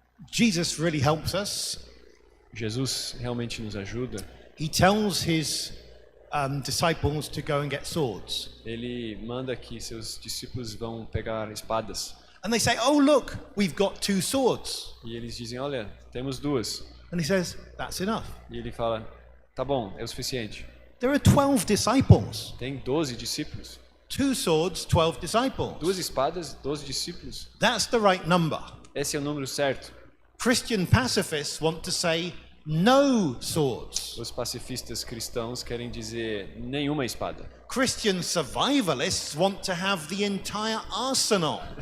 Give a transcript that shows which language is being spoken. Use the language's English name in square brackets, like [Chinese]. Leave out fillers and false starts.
[English] Jesus really helps us. [Portuguese] Jesus realmente nos ajuda. [English] He tells his disciples to go and get swords. [Portuguese] Ele manda que seus discípulos vão pegar espadas. [English] And they say, "Oh, look, we've got 2 swords." [Portuguese] E eles dizem, olha, temos 2. [English] And he says, "That's enough." [Portuguese] E ele fala, tá bom, é o suficiente. [English] There are 12 disciples. [Portuguese] Tem 12 discípulos. [English] 2 swords, 12 disciples. [Portuguese] 2 espadas, 12 discípulos. [English] That's the right number. [Portuguese] Esse é o número certo. [English] Christian pacifists want to say no swords. [Portuguese] Os pacifistas cristãos querem dizer nenhuma espada. [English] Christian survivalists want to have the entire arsenal.